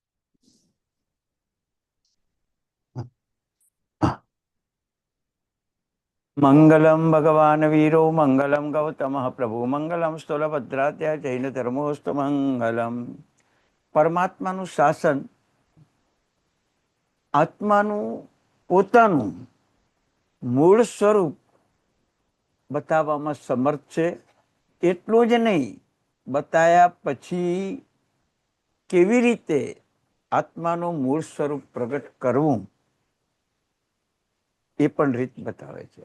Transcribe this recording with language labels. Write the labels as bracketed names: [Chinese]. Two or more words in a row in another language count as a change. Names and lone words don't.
[Sanskrit] मंगलम भगवान वीरो मंगलम गौतम प्रभु मंगलम स्थूलभद्रात्या जैन धर्मोस्तु मंगलम. [Gujarati] પરમાત્માનું શાસન આત્માનું પોતાનું મૂળ સ્વરૂપ બતાવવામાં સમર્થ છે. એટલું જ નહીં, બતાયા પછી કેવી રીતે આત્માનું મૂળ સ્વરૂપ પ્રગટ કરવું એ પણ રીત બતાવે છે.